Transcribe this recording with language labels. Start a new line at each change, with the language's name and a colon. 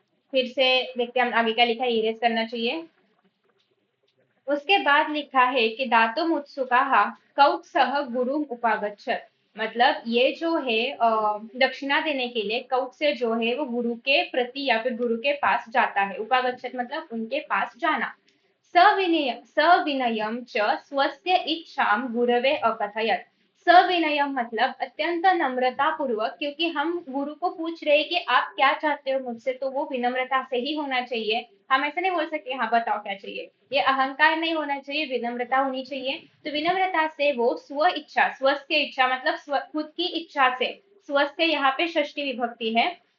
Hindi: फिर से देखते हैं हम आगे क्या लिखा है, इरेज करना चाहिए। उसके बाद लिखा है कि
Sanskrit: दातुम उत्सुकाः कौत्सः गुरुम उपागच्छत्।
Hindi: मतलब ये जो है दक्षिणा देने के लिए कौत्स्य जो है वो गुरु के प्रति या फिर गुरु के पास जाता है। उपागच्छत् मतलब उनके पास जाना।
Sanskrit: सविनयम च स्वस्य इच्छां गुरवे अकथयत्।
Hindi: सविनयम मतलब अत्यंत नम्रता पूर्वक, क्योंकि हम गुरु को पूछ रहे हैं कि आप क्या चाहते हो मुझसे, तो वो विनम्रता से ही होना चाहिए। हम ऐसे नहीं बोल सकते हाँ बताओ क्या चाहिए, ये अहंकार नहीं होना चाहिए, विनम्रता होनी चाहिए। तो विनम्रता से वो स्व इच्छा, स्वस्य इच्छा मतलब खुद की इच्छा से, स्वस्य यहाँ पे षष्ठी विभक्ति है।